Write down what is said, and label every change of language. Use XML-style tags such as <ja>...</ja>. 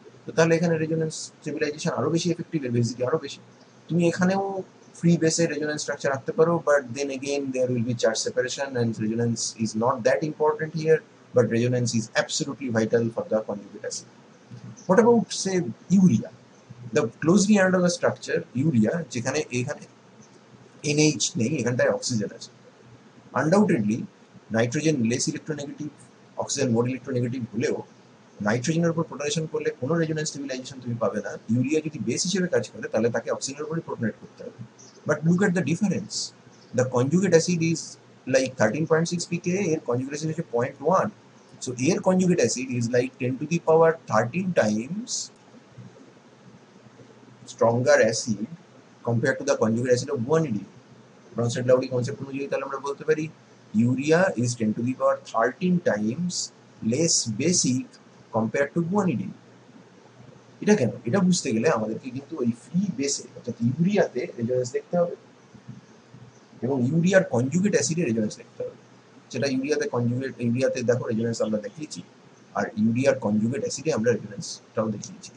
<bn>তো তাহলে এখানে রেজোনেন্স স্টেবিলাইজেশন আরো বেশি এফেক্টিভ, এর বেসিটি আরো বেশি। তুমি এখানেও ফ্রি বেসে রেজোনেন্স স্ট্রাকচার রাখতে পারো,</bn> <en>But then again there will be charge separation, and resonance is not that important here, but resonance is absolutely vital for the conjugate acid. What about say urea? The closely analogous structure urea</en> <bn>যেখানে এখানে NH নেই, এখানটায় oxygen আছে। Undoubtedly nitrogen less electronegative, oxygen মোর electronegative হলেও নাইট্রোজেনের উপর প্রোটনেশন করলে কোনো রেজোনেন্স স্টেবিলাইজেশন তুমি পাবে না। ইউরিয়া যদি বেস হিসেবে কাজ করে তাহলে তাকে অক্সিজেনের উপরই প্রোটনেট করতে হবে।</bn> <en>but look at the difference, the conjugate acid is like 13.6 pKa,</en> <bn>এর কনজুগেট অ্যাসিড হচ্ছে 0.1.</bn> <en>So air conjugate acid is like 10 to the power 13 times stronger acid compared to the conjugate acid of guanidine. Bronsted-Lowry concept</en> <bn>অনুযায়ী তাহলে আমরা বলতে পারি</bn> <en>urea is 10 to the power 13 times less basic compared to guanidine.</en> <bn>এটা কেন? এটা বুঝতে গেলে আমাদেরকে কিন্তু ওই ফ্রি বেসে অর্থাৎ ইউরিয়াতে রেজোনেন্স দেখতে হবে এবং ইউরিয়ার কনজুগেট অ্যাসিডে রেজোনেন্স দেখতে হবে। যেটা ইউরিয়াতে দেখো রেজোনেন্স আমরা দেখিয়েছি, আর ইউরিয়ার কনজুগেট অ্যাসিডে আমরা রেজোনেন্সটাও দেখিয়েছি।</bn>